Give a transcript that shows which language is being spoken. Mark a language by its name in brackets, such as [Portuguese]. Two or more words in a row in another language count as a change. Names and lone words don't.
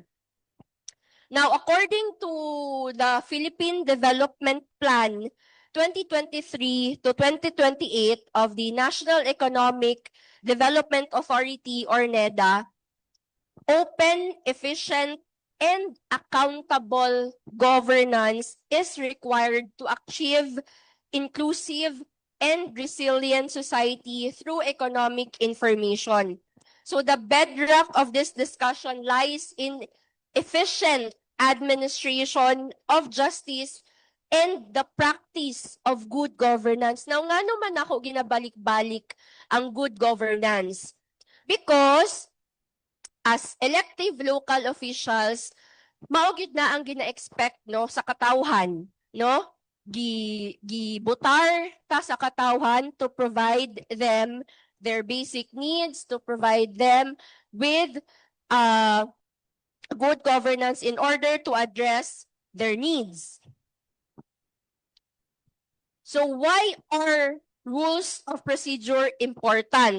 [English] Now, according to the Philippine Development Plan 2023 to 2028 of the National Economic Development Authority or NEDA, open, efficient, and accountable governance is required to achieve inclusive and resilient society through economic information. So the bedrock of this discussion lies in efficient administration of justice and the practice of good governance. Now, [Hiligaynon] nga naman ako ginabalik-balik ang [English] good governance? Because as elective local officials, [Hiligaynon] maugid na ang gina-expect, no, sa katawhan, no? Gibutar ta sa katawhan [English] to provide them their basic needs, to provide them with good governance in order to address their needs. So why are rules of procedure important?